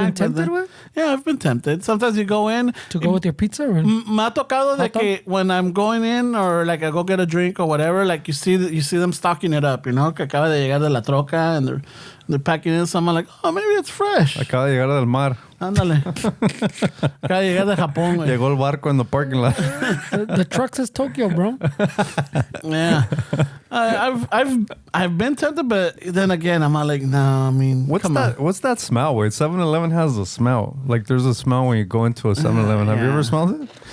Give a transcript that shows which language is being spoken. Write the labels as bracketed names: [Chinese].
[English] You've been tempted with? Yeah, I've been tempted. Sometimes you go in. To go with your pizza? Or? [Spanish] Me ha tocado de que [English] when I'm going in or like I go get a drink or whatever, like you see them stocking it up, you know, [Spanish] que acaba de llegar de la troca [English] and they're packing in some. I'm like, oh, maybe it's fresh. [Spanish] Acaba de llegar del mar. Ándale. Acaba de llegar de Japón, güey. Llegó el barco [English] in the parking lot. The truck says Tokyo, bro. Yeah. I've been tempted, but then again, I'm not like, no, I mean, What's that smell? Wait, 7-Eleven has a smell. Like there's a smell when you go into a 7-Eleven. Have you ever smelled it?